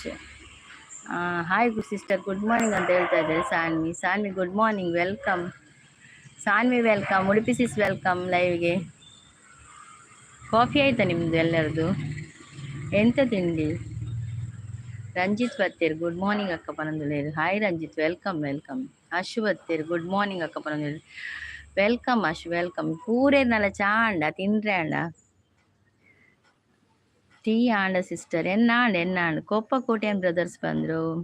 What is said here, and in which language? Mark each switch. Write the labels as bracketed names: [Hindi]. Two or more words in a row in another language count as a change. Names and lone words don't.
[English] Hi sister, good morning [Kannada] ಅಂತ ಹೇಳ್ತಾ ಇದ್ದಾರೆ ಸಾನ್ವಿ. [English] Sanvi good morning, welcome. Sanvi welcome, Udupi sis welcome liveಗೆ. [Kannada] ಕಾಫಿ ಆಯ್ತಾ ನಿಮ್ಮದು ಎಲ್ಲರದು? ಎಂತ ತಿಂಡಿ? [Tulu] ರಂಜಿತ್ ಬತ್ತೇರ್, [English] good morning [Tulu] ಅಕ್ಕ ಪನಂದುಲೇರು. [English] Hi Ranjith, welcome welcome. [Tulu] ಅಶು ಬತ್ತೇರ್, [English] good morning [Tulu] ಅಕ್ಕ ಪನಂದುಲೇರು. [English] Welcome Ashu, welcome. [Tulu] ಕೂರೇರ್ನಲ್ಲ ಚಾ ಅಂಡ ತಿಂಡ್ರೆ ಅಂಡ ಟೀ ಆಂಡ ಸಿಸ್ಟರ್ ಎನ್ನಾಂಡ್ ಕೊಪ್ಪ ಕೋಟೆಯನ್ ಬ್ರದರ್ಸ್ ಬಂದರು.